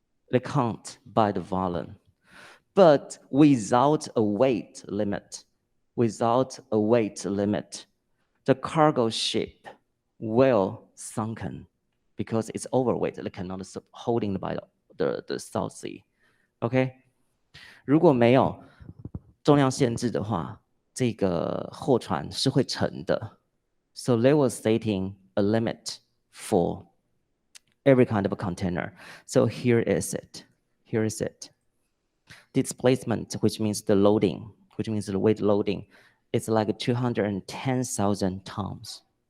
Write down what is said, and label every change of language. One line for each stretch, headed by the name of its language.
English: They count by the volume. But without a weight limit, the cargo ship will sunken because it's overweight. It cannot holding by the South Sea. Okay?
Chinese: 如果没有重量限制的话，这个货船是会沉的。
English: So they were stating a limit for every kind of a container. So here is it. Displacement, which means the loading, which means the weight loading, it's like 210,000 tons.